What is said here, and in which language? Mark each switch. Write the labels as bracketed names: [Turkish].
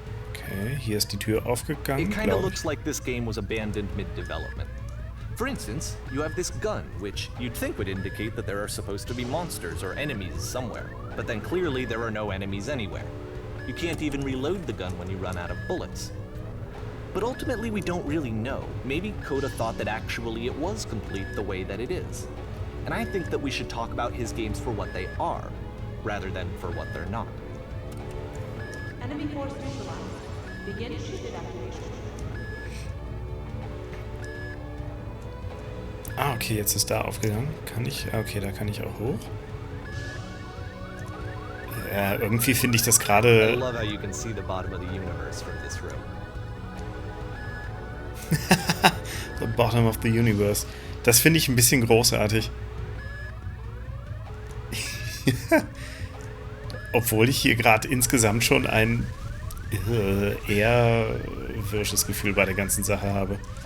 [German] Okay, hier ist die Tür aufgegangen. [English] It kind of looks like this game was abandoned mid-development. For instance, you have this gun, which you'd think would indicate that there are supposed to be monsters or enemies somewhere, but then clearly there are no enemies anywhere. You can't even reload the gun when you run out of bullets. But ultimately we don't really know. Maybe Coda thought that actually it was complete the way that it is. And I think that we should talk about his games for what they are, rather than for what they're not. Enemy force neutralized. Begin shift evacuation. [German] Ah, okay, jetzt ist da aufgegangen. Kann ich... Okay, da kann ich auch hoch. Ja, irgendwie finde ich das [English] I [German] gerade... [English] love how you can see the bottom of the universe from this room. The bottom of the universe. [German] Das finde ich ein bisschen großartig. Obwohl ich hier gerade insgesamt schon ein eher wirsches Gefühl bei der ganzen Sache habe.